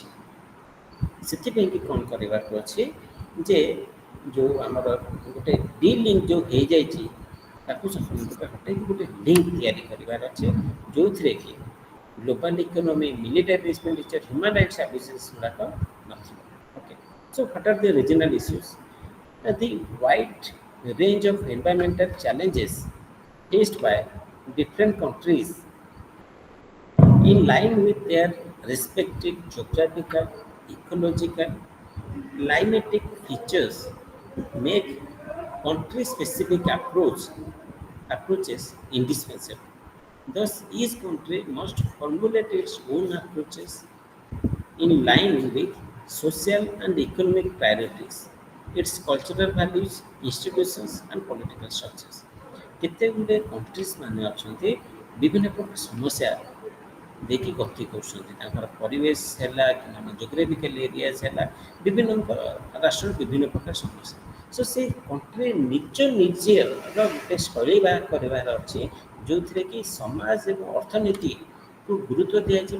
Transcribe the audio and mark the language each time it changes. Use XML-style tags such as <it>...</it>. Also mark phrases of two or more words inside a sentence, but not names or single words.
<or>ସେଥିପାଇଁ କି କ'ଣ କରିବାକୁ ଅଛି ଯେ ଯେଉଁ ଆମର ଗୋଟେ ଡିଲିଙ୍କ ଯେଉଁ ହେଇଯାଇଛି ତାକୁ ହଟେଇକି ଗୋଟେ ଲିଙ୍କ ତିଆରି କରିବାର ଅଛି ଯେଉଁଥିରେ କି</or> <en>global economy, military expenditure, human rights abuses</en> <or>ଗୁଡ଼ାକ ନଥିବ।</or> <en>OK, so what are the regional issues? The wide range of environmental challenges faced by different countries in line with their respective geographical, ecological, climatic features make country-specific approaches indispensable. Thus, each country must formulate its own approaches in line with social and economic priorities, its cultural values, institutions and political structures.</en> <or>କେତେ ଗୁଡ଼ିଏ କଣ୍ଟ୍ରିଜ୍ ମାନେ ଅଛନ୍ତି ବିଭିନ୍ନ ପ୍ରକାର ସମସ୍ୟା ଦେଇକି ଗତି କରୁଛନ୍ତି। ତାଙ୍କର ପରିବେଶ ହେଲା କି ଆମ</or> <en>geographical areas</en> <or>ହେଲା, ବିଭିନ୍ନ ରାଷ୍ଟ୍ରର ବିଭିନ୍ନ ପ୍ରକାର ସମସ୍ୟା। ସୋ ସେ କଣ୍ଟ୍ରି ନିଜର ଗୋଟେ ଶୈଳୀ ବାହାର କରିବାର ଅଛି ଯେଉଁଥିରେ କି ସମାଜ ଏବଂ ଅର୍ଥନୀତିକୁ ଗୁରୁତ୍ୱ ଦିଆଯିବ।</or>